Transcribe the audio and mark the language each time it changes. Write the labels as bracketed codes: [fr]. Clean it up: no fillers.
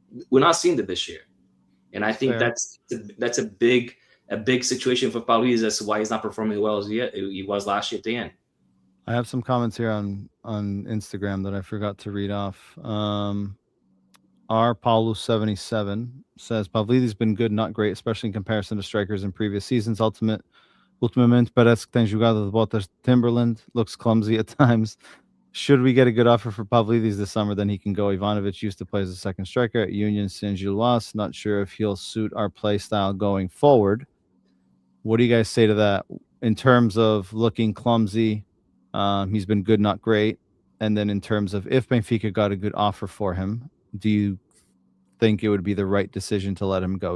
[en] We're not seeing that this year, and I think that's a big situation for Pavlidis. That's why he's not performing as well as he was last year at the end. I have some comments here on Instagram that I forgot to read off. Paulus77 says Pavlidis has been good, not great, especially in comparison to strikers in previous seasons. [pt] Ultimamente parece que tem jogado de botas Timberland. [en] Looks clumsy at times. Should we get a good offer for Pavlidis this summer, then he can go. Ivanovic used to play as a second striker at Union Saint-Gilloise. Not sure if he'll suit our play style going forward. What do you guys say to that in terms of looking clumsy? He's been good, not great. And then in terms of if Benfica got a good offer for him, do you think it would be the right decision to let him go?